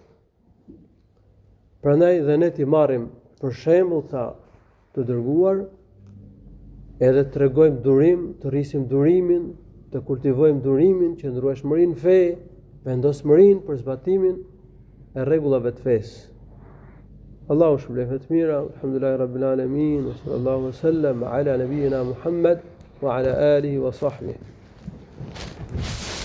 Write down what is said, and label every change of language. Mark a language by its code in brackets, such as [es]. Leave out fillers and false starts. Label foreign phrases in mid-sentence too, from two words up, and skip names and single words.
[sq] Prandaj dhe ne ti marrim për shembull ta të dërguar, edhe të tregojmë durim, të rrisim durimin, të kultivojmë durimin, qëndrueshmërinë në fe, vendosmërinë për zbatimin e rregullave të fesë. Allahu shpëlefet mira, [ar] الحمد لله رب العالمين وصلى الله وسلم على نبينا محمد وعلى آله وصحبه.